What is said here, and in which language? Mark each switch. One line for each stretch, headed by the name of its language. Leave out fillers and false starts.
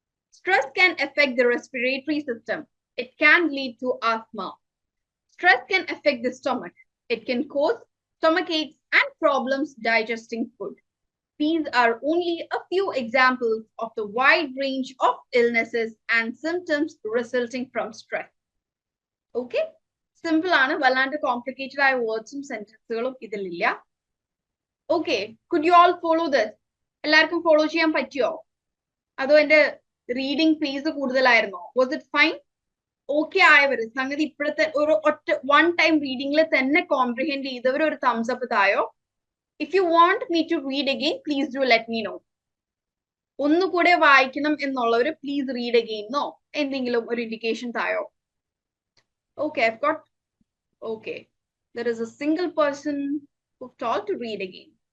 English: Stress can affect the respiratory system. It can lead to asthma. Stress can affect the stomach. It can cause stomach aches and problems digesting food. These are only a few examples of the wide range of illnesses and symptoms resulting from stress. Okay?
Malayalam: Simple ആണ്, വല്ലാണ്ട് complicated ആയ വേർഡ്സും സെന്റൻസുകളും ഇതിലില്ല.
English: Okay could you all follow this?
Malayalam: എല്ലാവർക്കും follow ചെയ്യാൻ പറ്റിയോ? അതോ എന്റെ reading pace കൂടുതലായിരുന്നോ?
English: Was it fine?
Malayalam: Okay ആയവര് സംഗതി ഇപ്പോഴത്തെ ഒരു ഒറ്റ 1 ടൈം റീഡിംഗിൽ തന്നെ കോംപ്രിഹെൻഡ് ചെയ്തവർ ഒരു thumbs up തായോ.
English: If you want me to read again, please do let me know.
Malayalam: ഒന്നുകൂടെ വായിക്കണം എന്നുള്ളവര്
English: please read again
Malayalam: നോ എന്തെങ്കിലും ഒരു indication തായോ?
English: Okay, I've got, okay, there is a single person who told to read again.